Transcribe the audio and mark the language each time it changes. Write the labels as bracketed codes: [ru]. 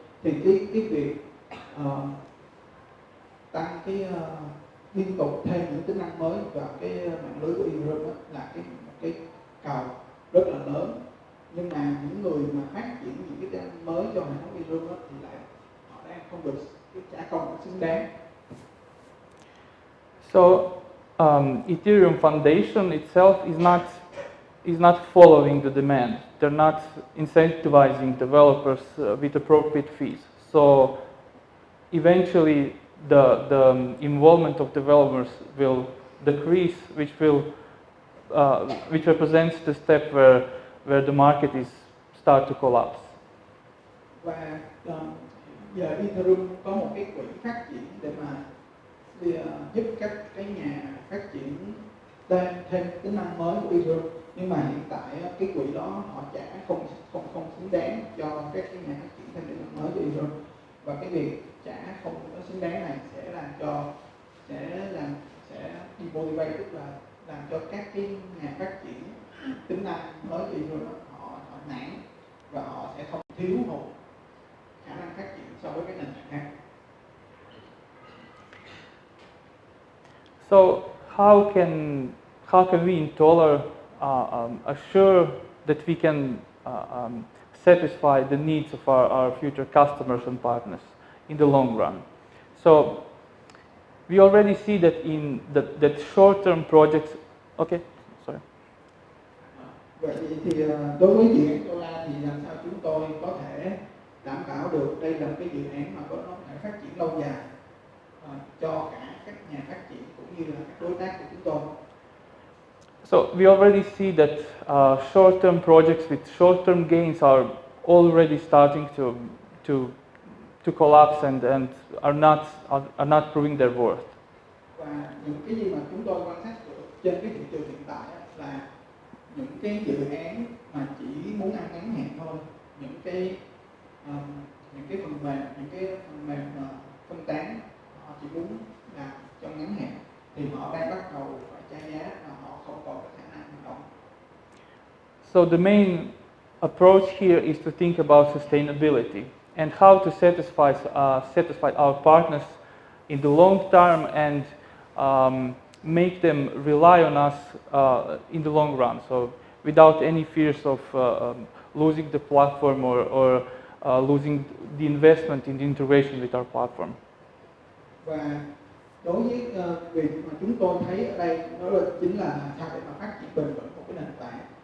[vi] Thì cái việc tăng liên tục thêm những tính năng mới vào cái mạng lưới của Ethereum đó là cái cầu rất là lớn, nhưng mà những người mà phát triển những cái tính năng mới cho hệ thống Ethereum đó thì lại họ đang không được cái trả công xứng đáng. [en] So Ethereum Foundation itself is not following the demand. They're not incentivizing developers with appropriate fees. So eventually the involvement of developers will decrease, which represents the step where the market is start to collapse. [vi] Và giờ Ethereum có một cái quỹ phát triển để mà giúp các cái nhà phát triển thêm tính năng mới của Ethereum, nhưng mà hiện tại cái quỹ đó họ trả không xứng đáng cho các cái nhà phát triển thêm tính năng mới cho Ethereum, và cái việc trả không có xứng đáng này sẽ làm cho sẽ demotivate, tức là làm cho các cái nhà phát triển tính năng mới cho Ethereum họ nản và họ sẽ không thiếu hụt khả năng phát triển so với các nền tảng khác. [en] So how can we in Tolar assure that we can satisfy the needs of our future customers and partners in the long run? So we already see that in that short-term projects. Okay, sorry. [vi] Vậy thì đối với dự án Tolar thì làm sao chúng tôi có thể đảm bảo được đây là cái dự án mà nó có thể phát triển lâu dài cho cả các nhà phát triển cũng như là các đối tác của chúng tôi. [en] So we already see that short-term projects with short-term gains are already starting to collapse and are not proving their worth. [vi] Và những cái gì mà chúng tôi quan sát được trên cái thị trường hiện tại là những cái dự án mà chỉ muốn ăn ngắn hạn thôi, những cái phần mềm phân tán, họ chỉ muốn làm trong ngắn hạn thì họ đang bắt đầu phải trả giá và họ không còn có khả năng hoạt động. [en] So the main approach here is to think about sustainability and how to satisfy our partners in the long term and make them rely on us in the long run. So without any fears of losing the platform or losing the investment in the integration with our platform. [vi] Và đối với việc mà chúng tôi thấy ở đây đó là chính là sao để mà phát triển bền vững một cái nền tảng.